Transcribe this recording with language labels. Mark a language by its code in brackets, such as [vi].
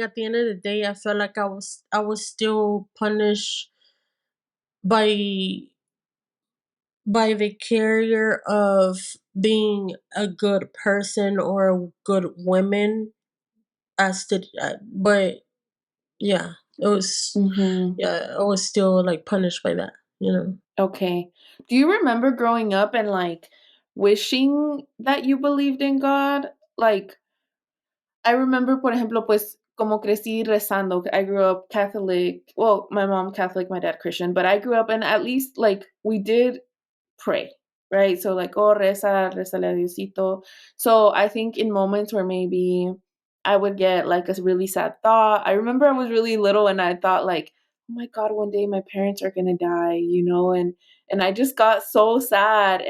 [en] At the end of the day, I felt like I was still punished by the carrier of being a good person or a good woman, but yeah, it was, Mhm. yeah, I was still like punished by that. Okay. Do you remember growing up and, like, wishing that you believed in God? Like, I remember, [es] por ejemplo, pues, como crecí rezando. [en] I grew up Catholic. Well, my mom Catholic, my dad Christian, but I grew up and at least, like, we did pray, right? So like, oh, [es] rézale a Diosito. [en] So I think in moments where maybe I would get like a really sad thought. I remember I was really little and I thought like, oh my God, one day my parents are gonna die, and I just got so sad.